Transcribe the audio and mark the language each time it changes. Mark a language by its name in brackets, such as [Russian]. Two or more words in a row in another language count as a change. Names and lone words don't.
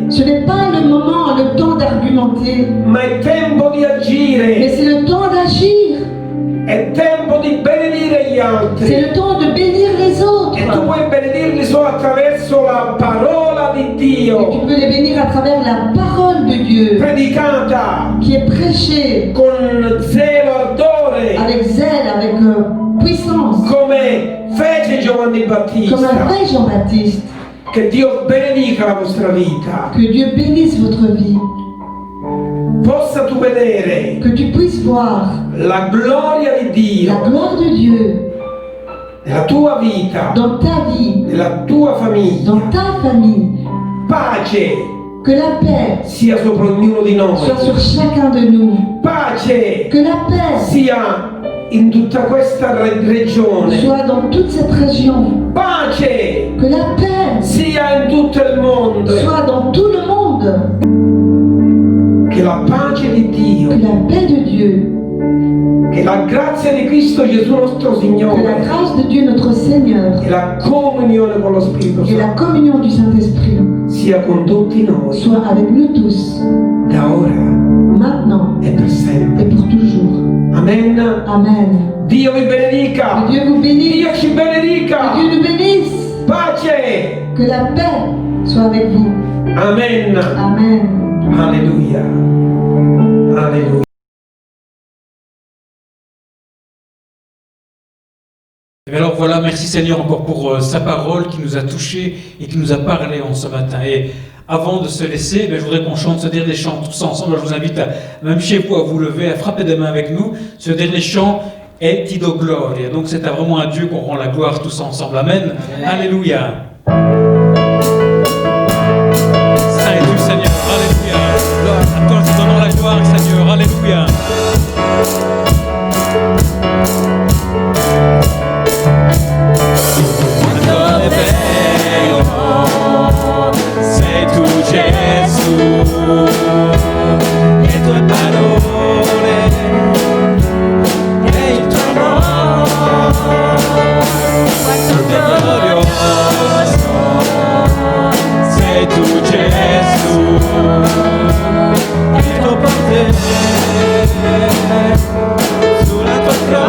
[French] Ce n'est pas le moment, le temps d'argumenter, [Italian] ma è tempo di [French] mais [Italian] agire. [French] c'est le temps d'agir. [Italian] È tempo di benedire gli [French] C'est [Italian] altri. [French] le temps de bénir les autres. [Italian] E tu puoi benedirli solo attraverso la parola di [French] Et tu [Italian] Dio, [French] peux les bénir à travers la parole de Dieu [Italian] predicata [French] qui est prêchée [Italian] con zelo, ardore, [French] avec zèle, avec puissance, [Italian] come fece Giovanni [French] comme a [Italian] Battista. [French] fait Jean-Baptiste. [Italian] Che Dio benedica la vostra vita. [French] Que Dieu bénisse votre vie. [Italian] Possa tu vedere [French] Que tu puisses voir [Italian] la gloria di [French] la [Italian] Dio [French] gloire de Dieu [Italian] nella tua vita, [French] dans ta vie, [Italian] nella tua famiglia. [French] dans ta famille. [Italian] Pace [French] Que la paix [Italian] sia sopra ognuno di noi. [French] soit sur chacun de nous. [Italian] Pace [French] Que la paix [Italian] sia in tutta questa regione. [French] soit dans toute cette région. [Italian] Pace [French] Que la paix [Italian] sia in tutto il mondo. [French] soit dans tout le monde. [Italian] Che la pace di Dio, [French] Que la paix de Dieu, [Italian] che la grazia di Cristo Gesù nostro [French] que la [Italian] Signore, [French] grâce de Dieu notre Seigneur [Italian] e la comunione con lo Spirito [French] et la [Italian] Santo [French] communion du Saint-Esprit [Italian] sia con tutti noi, [French] soit avec nous tous, [Italian] da ora [French] maintenant [Italian] e per [French] et [Italian] sempre. [French] pour toujours. [Italian] Amen. [French] Amen. [Italian] Dio vi benedica. [French] Que Dieu vous bénisse. [Italian] Dio ci [French] Que [Italian] benedica. [French] Dieu nous bénisse. [Italian] Pace. [French] Que la paix soit avec vous. [Italian] Amen. [French] Amen. [Italian] Alleluia. Alleluia. [French] Et alors voilà, merci Seigneur encore pour sa parole qui nous a touchés et qui nous a parlé en ce matin. Et avant de se laisser, je voudrais qu'on chante ce dernier chant tous ensemble. Je vous invite, même chez vous, à vous lever, à frapper des mains avec nous. Ce dernier chant est Ti do gloria. Donc c'est à vraiment à Dieu qu'on rend la gloire tous ensemble. Amen. Alléluia. Saint es-tu Seigneur. Alléluia. À toi nous donnons la gloire Seigneur. Alléluia. [Italian] Sei tu Gesù, le tue parole e il tuo amore, quanto è glorioso. Sei tu Gesù, il tuo potere sulla tua